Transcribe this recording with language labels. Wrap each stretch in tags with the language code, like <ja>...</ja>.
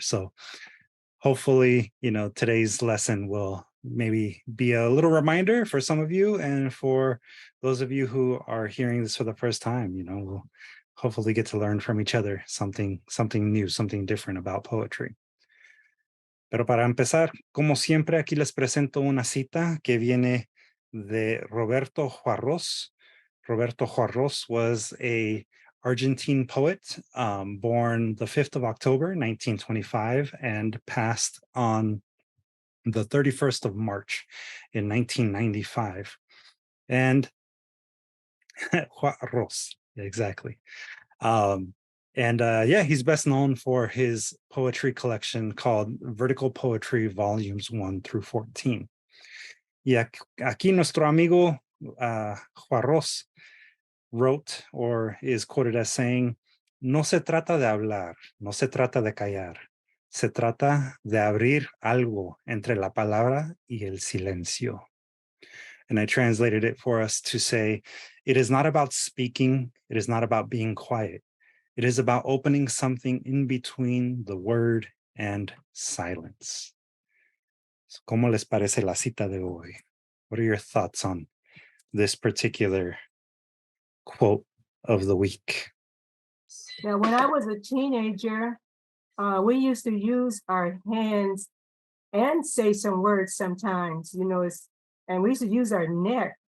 <en>So hopefully today's lesson will maybe be a little reminder for some of you, and for those of you who are hearing this for the first time, we'll hopefully get to learn from each other something new, something different about poetry.</en> <es>Pero para empezar, como siempre, aquí les presento una cita que viene de Roberto Juarros.</es> <en>Roberto Juarros was a Argentine poet, born the 5th of October, 1925, and passed on the 31st of March in 1995. And Juarros, exactly. He's best known for his poetry collection called Vertical Poetry Volumes 1 through 14.</en> <es>Y aquí nuestro amigo Juarros</es> <en>wrote, or is quoted as saying,</en> <es>"No se trata de hablar, no se trata de callar, se trata de abrir algo entre la palabra y el silencio."</es> <en>And I translated it for us to say, it is not about speaking, it is not about being quiet. It is about opening something in between the word and silence.</en> <es>So, ¿cómo les parece la cita de hoy?</es> <en>What are your thoughts on this particular quote of the week? Now, when I was a teenager, we used to use our hands and say some words sometimes, and we used to use our neck.</en>